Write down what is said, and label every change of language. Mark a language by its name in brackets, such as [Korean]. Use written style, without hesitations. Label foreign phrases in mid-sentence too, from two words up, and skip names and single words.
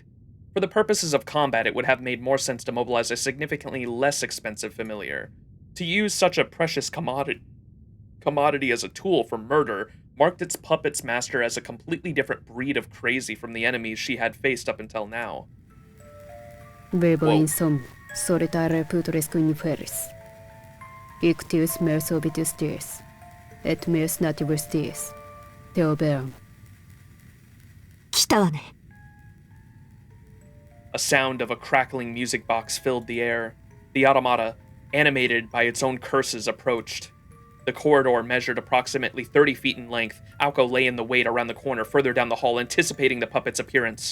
[English] For the purposes of combat, it would have made more sense to mobilize a significantly less expensive familiar. To use such a precious commodity as a tool for murder marked its puppet's master as a completely different breed of crazy from the enemies she had faced up until now. Whoa. [Latin] solitare putresque inferis. Ictius mers obitus dies, et mers nativus dies, Theoberum. [Japanese] 来たわね。 [English] A sound of a crackling music box filled the air. The automata, animated by its own curses, approached. The corridor measured approximately 30 feet in length. Aoko lay in the wait around the corner further down the hall, anticipating the puppet's appearance.